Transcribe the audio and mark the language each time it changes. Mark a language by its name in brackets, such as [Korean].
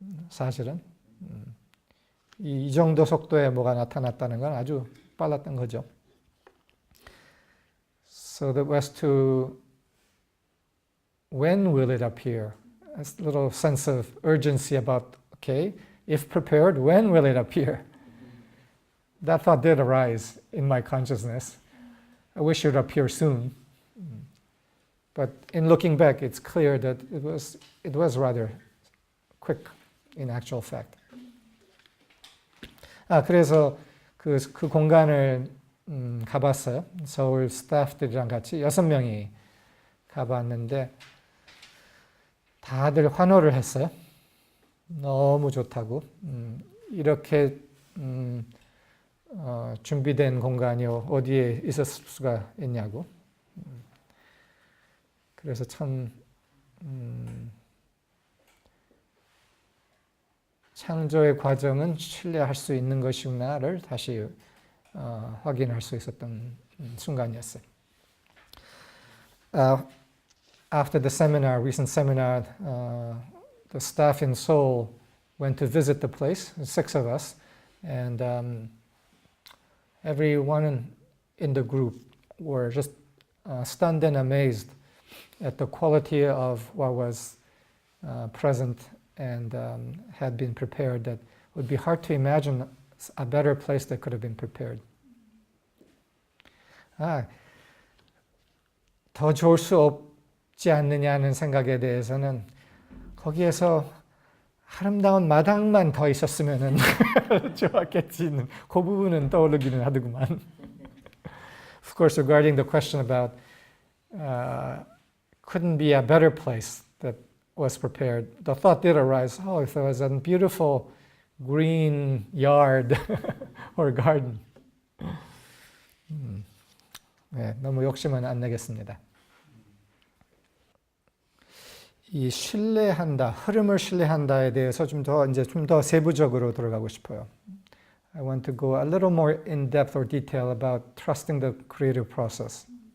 [Korean] 사실은 이 정도 속도에 뭐가 나타났다는 건 아주 빨랐던 거죠. [English] So that was to when will it appear? A little sense of urgency about, okay, if prepared, when will it appear? That thought did arise in my consciousness. I wish it would appear soon. But in looking back, it's clear that it was rather quick in actual fact. [Korean] 그래서 그 공간을 가봤어요. 서울 스태프들이랑 같이 6명이 가봤는데 다들 환호를 했어요. 너무 좋다고. 이렇게 준비된 공간이 어디에 있었을 수가 있냐고. 그래서 참 창조의 과정은 신뢰할 수 있는 것이구나를 다시 확인할 수 있었던 순간이었어요. [English] After the seminar, recent seminar, the staff in Seoul went to visit the place, 6 of us, and everyone in the group were just stunned and amazed at the quality of what was present and had been prepared, that it would be hard to imagine a better place that could have been prepared. [Korean] 더 좋을 수 없지 않느냐는 생각에 대해서는 거기에서 아름다운 마당만 더 있었으면 좋았겠지는 그 부분은 떠오르기는 하더구만. [English] Of course, regarding the question about couldn't be a better place that was prepared, the thought did arise, oh, if there was a beautiful green yard or garden. [Korean] 네, 너무 욕심은 안 내겠습니다. 이 신뢰한다, 흐름을 신뢰한다에 대해서 좀 더 세부적으로 들어가고 싶어요. [English] I want to go a little more in depth or detail about trusting the creative process.